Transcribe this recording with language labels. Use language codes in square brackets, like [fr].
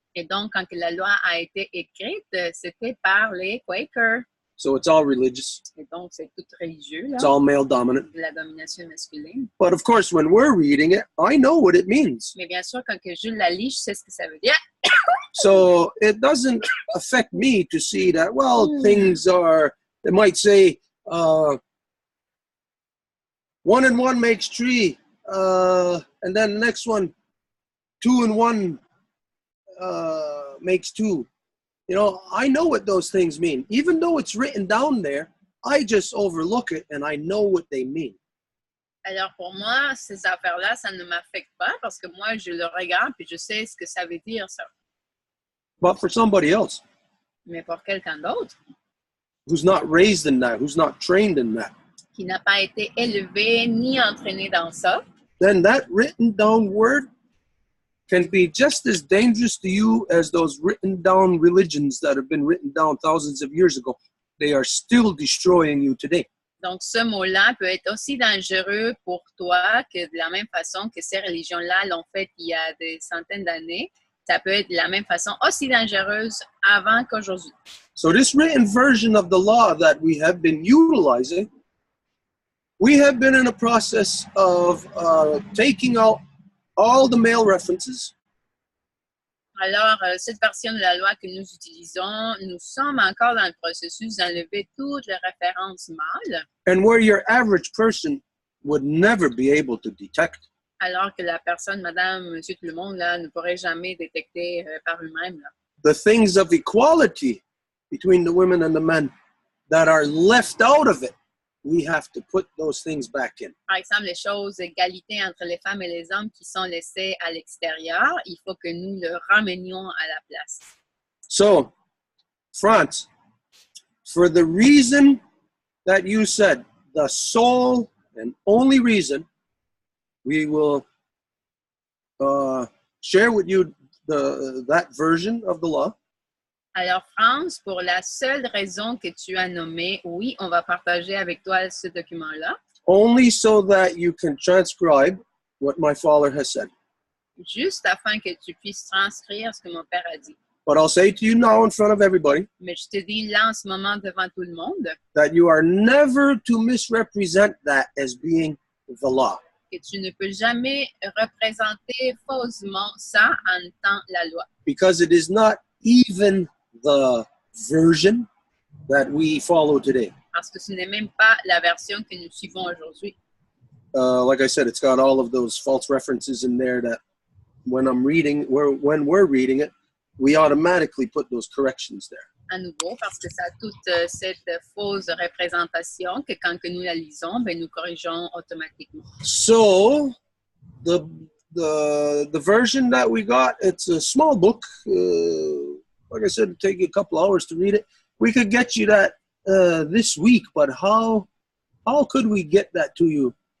[fr] Et donc, quand la loi a été écrite, c'était par les Quakers. [en] So it's all religious. [fr] Et donc, c'est tout religieux, là, [en] It's all male dominant. [fr] de la domination masculine. [en] But of course, when we're reading it, I know what it means. [fr] Mais bien sûr, quand que je la lis, je sais ce que ça veut dire. [en] So it doesn't affect me to see that, well, things are, they might say, 1 and 1 makes 3. And then the next one, 2 and 1 makes 2. You know, I know what those things mean. Even though it's written down there, I just overlook it and I know what they mean. [fr] Alors pour moi, ces affaires-là, ça ne m'affecte pas parce que moi, je le regarde et je sais ce que ça veut dire, ça. [en] But for somebody else [fr] Mais pour quelqu'un d'autre [en] who's not raised in that, who's not trained in that, [fr] qui n'a pas été élevé ni entraîné dans ça, [en] then that written down word can be just as dangerous to you as those written down religions that have been written down thousands of years ago. They are still destroying you today. [fr] donc ce mot-là peut être aussi dangereux pour toi que de la même façon que ces religions-là l'ont fait il y a des centaines d'années. Ça peut être de la même façon aussi dangereuse avant qu'aujourd'hui. [en] So this written version of the law that we have been utilizing, we have been in a process of taking out all the male references. [fr] Alors, cette version de la loi que nous utilisons, nous sommes encore dans le processus d'enlever toutes les références mâles, [en] And where your average person would never be able to detect. [fr] alors que la personne, madame, monsieur, tout le monde, là, ne pourrait jamais détecter par eux-mêmes. Là. [en] The things of equality between the women and the men that are left out of it, we have to put those things back in. [fr] Par exemple, les choses d'égalité entre les femmes et les hommes qui sont laissées à l'extérieur, il faut que nous le ramenions à la place. [en] So, France, for the reason that you said, the sole and only reason, we will share with you that version of the law. [fr] Alors, France, pour la seule raison que tu as nommée, oui, on va partager avec toi ce document-là. [en] Only so that you can transcribe what my father has said. [fr] Juste afin que tu puisses transcrire ce que mon père a dit. [en] But I'll say to you now in front of everybody [fr] Mais je te dis là en ce moment devant tout le monde [en] that you are never to misrepresent that as being the law. [fr] que tu ne peux jamais représenter faussement ça en étant la loi. [en] Because it is not even the version that we follow today. [fr] Parce que ce n'est même pas la version que nous suivons aujourd'hui. [en] Like I said, it's got all of those false references in there that when we're reading it, we automatically put those corrections there. [fr] À nouveau, parce que ça a toute cette fausse représentation que quand que nous la lisons, ben, nous corrigeons automatiquement. [en] So, the version that we got, it's a small book. Like I said, it'd take you a couple hours to read it. We could get you that this week, but how could we get that to you?